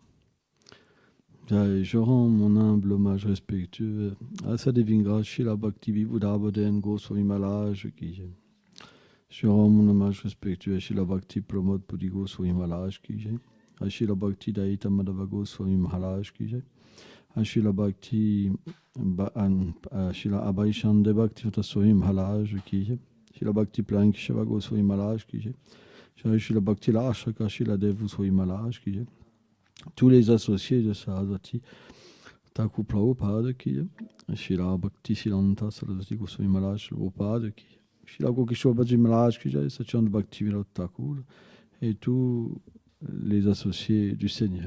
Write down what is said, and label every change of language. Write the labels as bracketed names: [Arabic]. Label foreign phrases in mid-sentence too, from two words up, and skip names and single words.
[French] Je rends mon humble hommage respectueux à sa divine grâce, Srila Bhakti Vibhudaboden Goswami Maharaj [Hindi] की जय. [French] Je rends mon hommage respectueux à Srila Bhakti Pramod Puri Goswami Maharaj [Hindi] की जय. [French] À Srila Bhakti Daita Madhava Goswami Maharaj [Hindi] की जय. [French] À Srila Bhakti Srila Abhay Chande Bhakti Swami Maharaj [Hindi] की जय. [French] Srila Bhakti Plankeshava Goswami Maharaj [Hindi] की जय. [French] Srila Bhakti Lashaka Srila Dev Goswami Maharaj [Hindi] की जय. [French] Tous les associés de Sarasvati Thakur Prabhupada qui est, Srila Bhakti Siddhanta Sarasvati Goswami Maharaj Prabhupada qui est, Srila Gokishore Bhaji Maharaj qui est, Satchidananda Bhakti Vinod Thakur et tous les associés du Seigneur.